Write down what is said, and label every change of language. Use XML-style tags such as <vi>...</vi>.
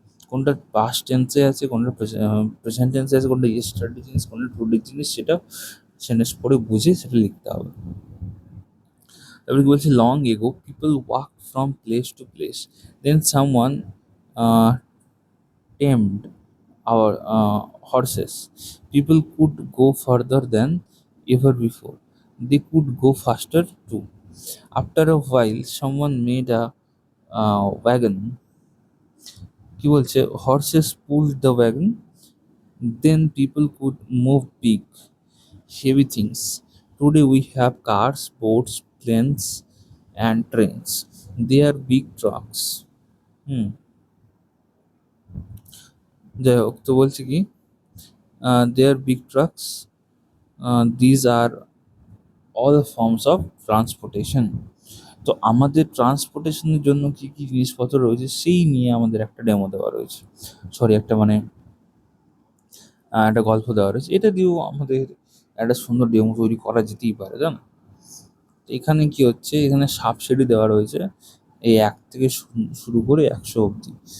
<bn>কোনটা পাস্ট টেন্সে আছে, কোনটা প্রেজেন্ট টেন্সে আছে, কোনটা ইয়েস্টারডে জিনিস, কোনটা টুডে জিনিস, সেটা সেন্টেন্স পড়ে বুঝে সেটা লিখতে হবে। তারপরে কি বলছে,</bn> <en>Long ago people walk from place to place, then someone tamed our horses. People could go further than ever before. They could go faster too. After a while, someone made a wagon.</en> <bn>কি বলছে,</bn> <en>horses pulled the wagon. Then people could move big, heavy things. Today we have cars, boats, planes, and trains. They are big trucks.</en> <bn>হুম, যাই হোক, তো বলছে কি,</bn> <en>they are big trucks. These are all forms of transportation.</en> <bn>তো আমাদের ট্রান্সপোর্টেশনের জন্য কি কি জিনিসপত্র রয়েছে সেই নিয়ে আমাদের একটা ডেমো দেওয়া রয়েছে, সরি একটা মানে একটা গল্প দেওয়া রয়েছে। এটা দিয়েও আমাদের একটা সুন্দর ডেমো তৈরি করা যেতেই পারে, জানো। তো এখানে কি হচ্ছে, এখানে সাবসিডি দেওয়া রয়েছে এই 1 থেকে শুরু করে 100 অবধি।</bn>